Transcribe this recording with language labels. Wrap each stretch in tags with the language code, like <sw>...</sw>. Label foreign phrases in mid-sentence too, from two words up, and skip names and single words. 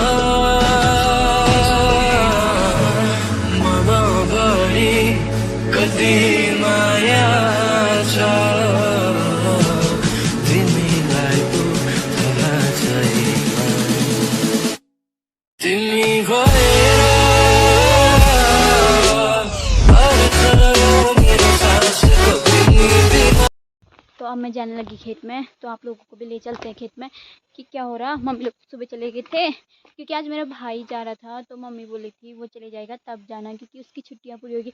<ne>मनभरि कति माया छ तिमीलाई पो थाहा छैन। तिमी भएर</ne> <hi>तो अब मैं जाने लगी खेत में। तो आप लोगों को भी ले चलते हैं खेत में कि क्या हो रहा। मम्मी लोग सुबह चले गए थे क्योंकि आज मेरा भाई जा रहा था। तो मम्मी बोली थी वो चले जाएगा तब जाना, क्योंकि उसकी छुट्टियां पूरी होगी।</hi>